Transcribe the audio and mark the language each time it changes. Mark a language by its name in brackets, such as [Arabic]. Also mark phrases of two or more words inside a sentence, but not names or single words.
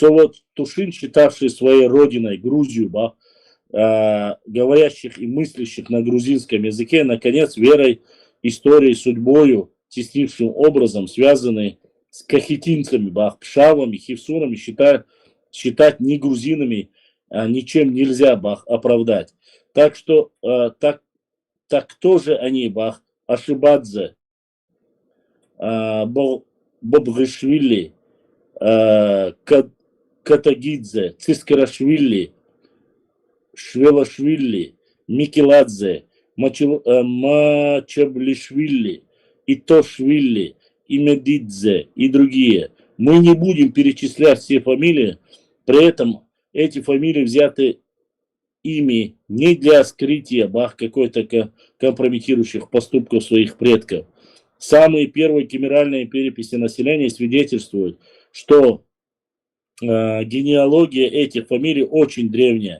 [Russian] Цовотушин, считавший своей родиной Грузию, бах, говорящих и мыслящих на грузинском языке, наконец, верой, историей, судьбою, теснейшим образом связанные с кахетинцами, бах, пшавами, хевсунами, считать не грузинами ничем нельзя, бах, оправдать. Так что, так кто же они, бах, Ашибадзе, Бобгышвили, Катагидзе, Цискарашвили, Швелашвили, Микеладзе, Мачаблишвили, Итошвили, Имедидзе и другие. Мы не будем перечислять все фамилии, при этом эти фамилии взяты ими не для скрытия бах какой-то компрометирующих поступков своих предков. Самые первые камеральные переписи населения свидетельствуют, что генеалогия этих фамилий очень древняя.